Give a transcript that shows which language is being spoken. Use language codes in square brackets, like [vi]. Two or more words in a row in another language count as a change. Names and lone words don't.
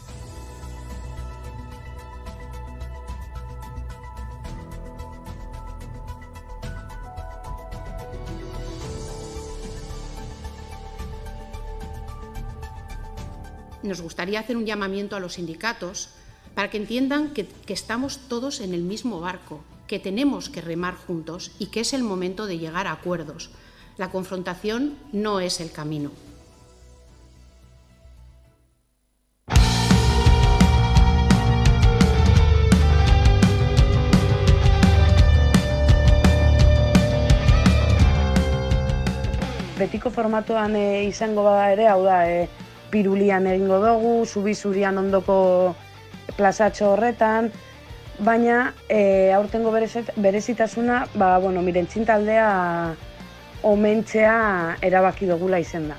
[es] Nos gustaría hacer un llamamiento a los sindicatos para que entiendan que estamos todos en el mismo barco, que tenemos que remar juntos y que es el momento de llegar a acuerdos. La confrontación no es el camino. [eu] Betiko formatuan izango bada ere, hau da, pirulian egingo dugu, zubizurian ondoko plazatxo horretan, baina aurtengo berezitasuna, mirentzin taldea omentzea erabaki dugula izen da.